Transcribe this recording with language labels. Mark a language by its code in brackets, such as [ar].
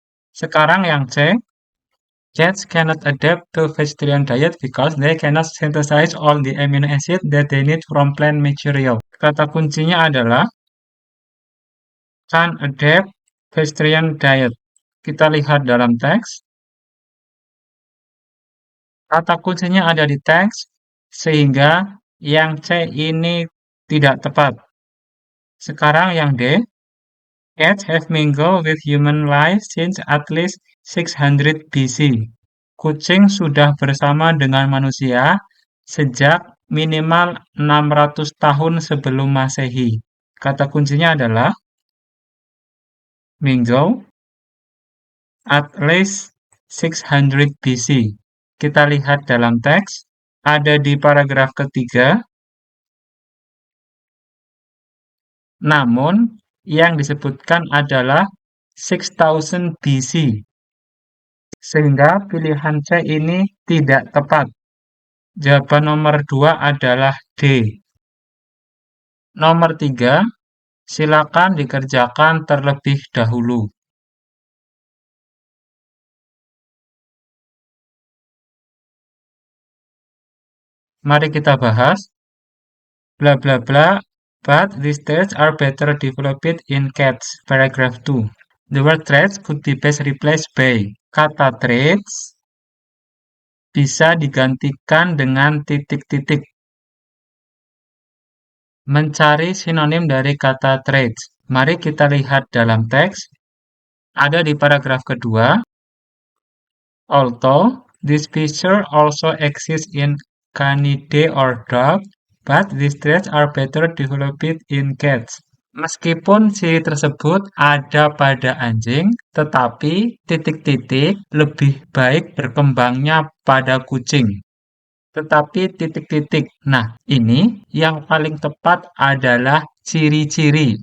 [id] Sekarang yang C, [en] cats cannot adapt to vegetarian diet because they cannot synthesize all the amino acid that they need from plant material. [id] Kata kuncinya adalah [en] can adapt vegetarian diet. [id] Kita lihat dalam teks. Kata kuncinya ada di teks, sehingga yang C ini tidak tepat. Sekarang yang D, [en] cats have mingled with human life since at least 600 BC. [id] Kucing sudah bersama dengan manusia sejak minimal 600 tahun sebelum Masehi. Kata kuncinya adalah [en] mingle at least 600 BC. [id] Kita lihat dalam teks, ada di paragraf ketiga. Namun, yang disebutkan adalah 6000 BC. Sehingga pilihan C ini tidak tepat. Jawaban nomor 2 adalah D. Nomor 3, silakan dikerjakan terlebih dahulu. Mari kita bahas. [en] Bla bla bla, but these traits are better developed in cats. Paragraph 2. The word traits could be best replaced by. [id] Kata traits bisa digantikan dengan titik-titik. Mencari sinonim dari kata traits. Mari kita lihat dalam teks. Ada di paragraf kedua. [en] Although this feature also exists in Canidae or dog, but these traits are better developed in cats. [id] Meskipun ciri tersebut ada pada anjing, tetapi titik-titik lebih baik berkembangnya pada kucing. Tetapi titik-titik. Nah, ini yang paling tepat adalah ciri-ciri.